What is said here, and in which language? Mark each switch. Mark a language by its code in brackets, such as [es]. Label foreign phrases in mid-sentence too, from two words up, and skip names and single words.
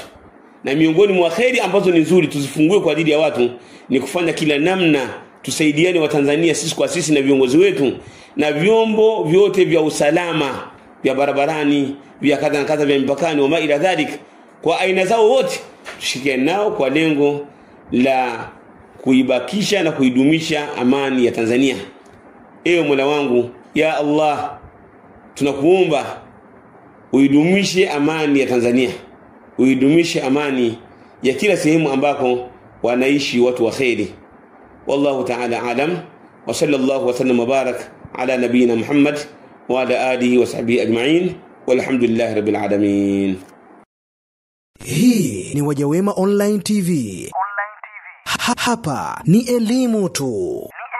[sw] Na miongoni mwa khairi ambazo ni nzuri tuzifungue kwa ajili ya watu ni kufanya kila namna tusaidiane wa Tanzania sisi kwa sisi na viongozi wetu na vyombo vyote vya usalama vya barabarani, vya kadha na kadha, vya mpakani [ar] وإلى ذلك, [sw] kwa aina zao wote tushirikiane nao kwa lengo la kuibakisha na kuidumisha amani ya Tanzania. Ewe Mola wangu, [ar] يا الله, [sw] tunakuomba uidumishe amani ya Tanzania, uidumishe amani ya kila sehemu ambako wanaishi watu wa khairi. [ar] والله تعالى أعلم، وصلى الله وسلم مبارك على نبينا محمد وعلى آله وصحبه أجمعين، والحمد لله رب العالمين. [sw] Hii ni Wajawema Online TV. Hapa ni elimu tu.